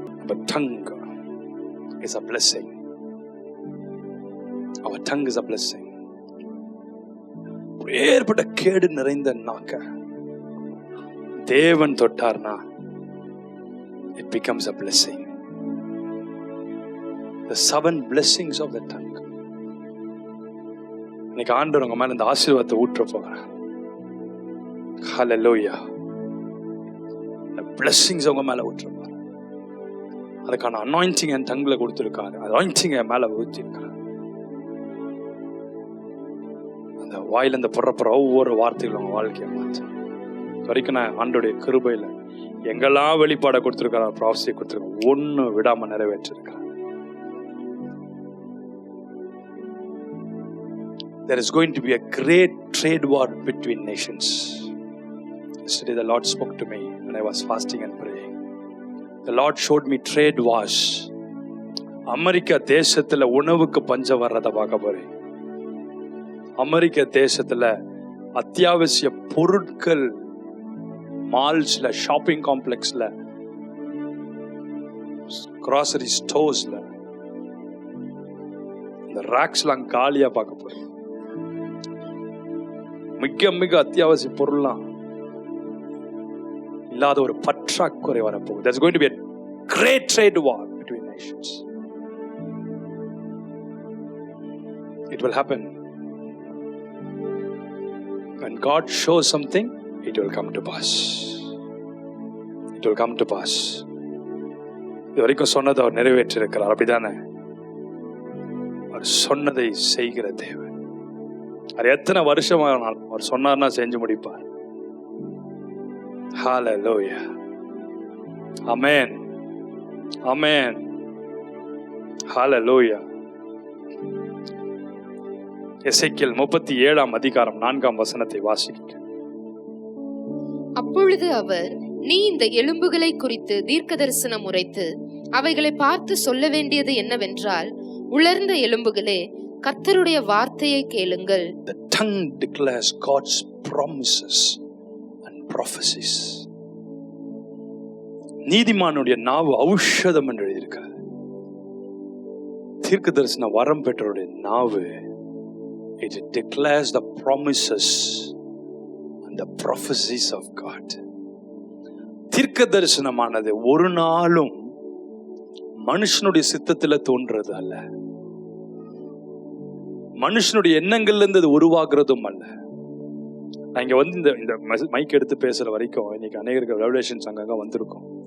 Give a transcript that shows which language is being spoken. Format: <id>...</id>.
<en>Our tongue is a blessing. Our tongue is a blessing.</en> <ta>ஏற்பட்ட கேடு நிறைந்த நாக்க தேவன் தொட்டார்னா</ta> <en>it becomes a blessing. The 7 blessings of the tongue.</en> <ta>இன்னைக்கு ஆண்டவர் உங்க மேல இந்த ஆசீர்வாதத்தை ஊற்ற போகிறார். Hallelujah. The blessings உங்க மேல ஊற்ற போகிறார். அதுக்கான anointing என் டங்ல கொடுத்திருக்காரு. anointing என் மேல ஊற்றிருக்காரு. அந்த வாயில இந்த புறப்புற ஒவ்வொரு வார்த்தைகளும் உங்க வாழ்க்கையை மாற்று வரைக்கும் நான் ஆண்டோடைய கிருபையில எங்கெல்லாம் வெளிப்பாட கொடுத்திருக்காரு, ப்ராஃபஸி கொடுத்திருக்காரு, ஒண்ணு விடாம நிறைவேற்றிருக்காரு.</ta> <en>There is going to be a great trade war between nations. Yesterday the Lord spoke to me when I was fasting and praying. The Lord showed me trade wars.</en> <ta>America தேசத்துல உணவுக்கு பஞ்சம் வர்றதை பார்க்க போறேன். அமெரிக்க தேசத்துல அத்தியாவசிய பொருட்கள் மால்ஸ்ல, ஷாப்பிங் காம்ப்ளெக்ஸ்ல, கிராசரி ஸ்டோர்ஸ்ல இந்த ராக்ஸ்லாம் காலியா பார்க்க போறேன். மிக மிக அத்தியாவசிய பொருள்லாம் இல்லாத ஒரு பற்றாக்குறை வரப்போகுது.</ta> <en>There's going to be a great trade war between nations. It will happen. When God shows something, it will come to pass. It will come to pass.</en> <ta>இது வரைக்கும் சொன்னதை அவர் நிறைவேற்றிருக்கிறார். அப்படிதானே? அவர் சொன்னதை செய்கிற தேவன். அவர் எத்தனை வருஷமானாலும் அவர் சொன்னார்னா செஞ்சு முடிப்பார். Hallelujah. Amen. Amen. Hallelujah. எசேக்கியேல் 37 அதிகாரம் 4 வாசிக்க. அப்பொழுது அவர், நீ இந்த எலும்புகளை குறித்து தீர்க்கதரிசனம் உரைத்து அவைகளை பார்த்து சொல்ல வேண்டியது என்னவென்றால், உலர்ந்த எலும்புகளே, கர்த்தருடைய வார்த்தையை கேளுங்கள்.</ta> <en>The tongue declares God's promises and prophecies.</en> <ta>நீதிமானுடைய நாவு ஔஷதம் என்று எழுதியிருக்கிறது. தீர்க்கதரிசன வரம் பெற்றவருடைய நாவு,</ta> <en>it declares the promises and the prophecies of God.</en> <ta>தீர்க்க தரிசனமானது ஒரு நாளும் மனுஷனுடைய சித்தத்துல தோன்றது அல்ல, மனுஷனுடைய எண்ணங்கள்ல இருந்து உருவாக்குறதும் அல்ல. நான் இங்க வந்து இந்த மைக் எடுத்து பேசுற வரைக்கும் இன்னைக்கு அநேகருக்கு ரெவலேஷன்ஸ் அங்கங்க வந்திருக்கும்.</ta>